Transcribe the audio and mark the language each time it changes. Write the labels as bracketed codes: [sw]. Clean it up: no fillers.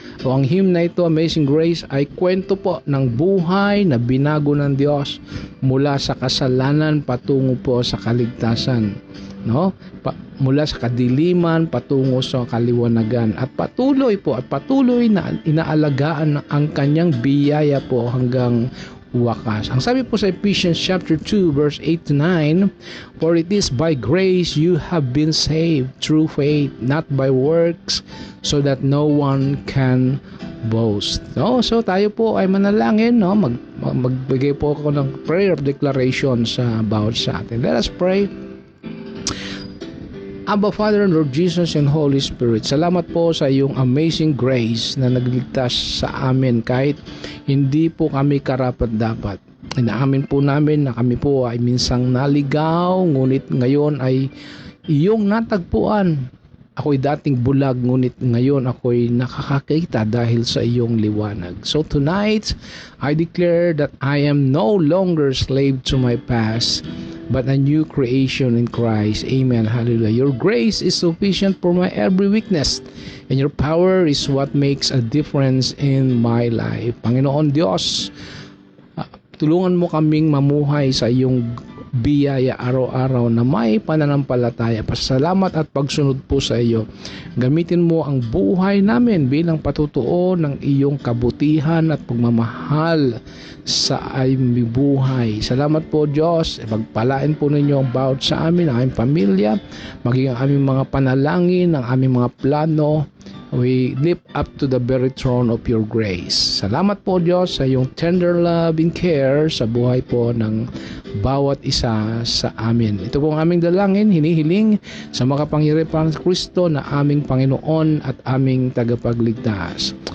[tl] O ang hymn na ito, Amazing Grace, ay kwento po ng buhay na binago ng Diyos mula sa kasalanan patungo po sa kaligtasan. No? Mula sa kadiliman patungo sa kaliwanagan, at patuloy na inaalagaan ang kanyang biyaya po hanggang wakas. Ang sabi po sa [en] Ephesians chapter 2 verse 8 to 9, for it is by grace you have been saved through faith, not by works, so that no one can boast. [tl] No? So tayo po ay manalangin, no? Magbigay po ako ng [en] prayer of declaration [tl] sa bawat sa atin. [en] Let us pray. [tl] Abba Father, Lord Jesus and Holy Spirit, salamat po sa iyong amazing grace na nagligtas sa amin kahit hindi po kami karapat-dapat. Inaamin po namin na kami po ay minsang naligaw, ngunit ngayon ay iyong natagpuan. Ako'y dating bulag, ngunit ngayon ako'y nakakakita dahil sa iyong liwanag. [en] So tonight, I declare that I am no longer slave to my past, but a new creation in Christ. Amen. Hallelujah. Your grace is sufficient for my every weakness, and your power is what makes a difference in my life. [tl] Panginoon Diyos, tulungan mo kaming mamuhay sa iyong biyaya araw-araw na may pananampalataya, pasasalamat at pagsunod po sa iyo. Gamitin mo ang buhay namin bilang patutuo ng iyong kabutihan at pagmamahal sa aming buhay. Salamat po Diyos. Pagpalain po ninyo ang bawat sa amin, ang aming pamilya, maging ang aming mga panalangin, ang aming mga plano. [en] We lift up to the very throne of your grace. [tl] Salamat po Diyos sa iyong [en] tender love and care [tl] sa buhay po ng bawat isa sa amin. Ito po ang aming dalangin, hinihiling sa makapangyarihan ng Kristo na aming Panginoon at aming tagapagligtas.